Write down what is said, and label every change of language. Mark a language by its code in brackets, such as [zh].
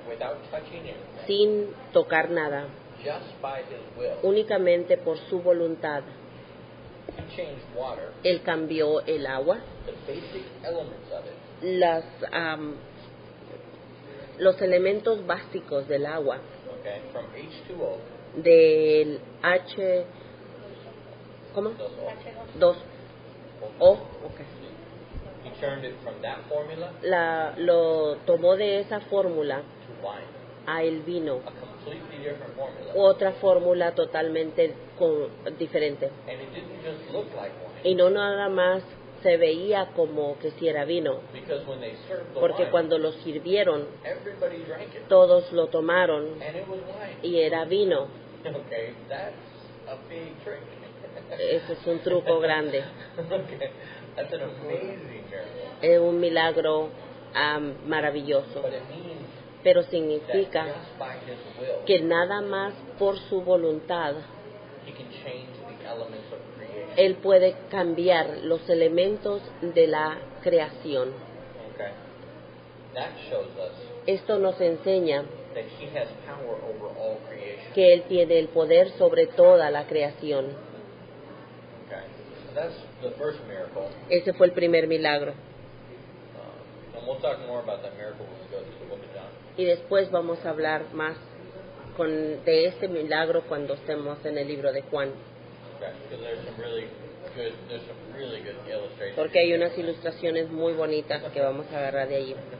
[en] without touching anything, [es] sin tocar nada, [en] just by his will, [es] únicamente por su voluntad, [en] he changed water, [es] Él cambió el agua, [en] the basic elements of it, [es] los elementos básicos del agua, [en] okay, from H2O, [es] del H, ¿cómo? [en] those [es] 2O, okay. [en] he turned it from that formula [es] Lo tomó de esa fórmula [en] to wine, [es] a el vino, [en] a completely different formula. [es] otra fórmula totalmente diferente. [en] And it didn't just look like wine, [es] Y no nada más se veía como que si era vino, [en] because when they served the [es] porque [en] wine, [es] cuando lo sirvieron, [en] everybody drank it, [es] todos lo tomaron [en] and it was wine. [es] y era vino. [en] Okay, that's a big trick. [es] Ese es un truco grande. [en] Okay, that's an amazing miracle. [es] Es un milagro maravilloso, [en] But it means [es] pero [en] that [es] significa [en] just by his will, [es] que nada más por su voluntad [en] he can change the elements of creation. [es] Él puede cambiar los elementos de la creación. [en] Okay, that shows us [es] Esto nos enseña [en] that he has power over all creation. [es] que Él tiene el poder sobre toda la creación. [en] So that's the first miracle. [es] Ese fue el primer milagro. [en] And we'll talk more about that miracle when we go to the book of John. [es] Y después vamos a hablar más de este milagro cuando estemos en el libro de Juan. [en] Okay. Because there's some really good illustrations. [es] Porque hay unas ilustraciones muy bonitas que vamos a agarrar de allí.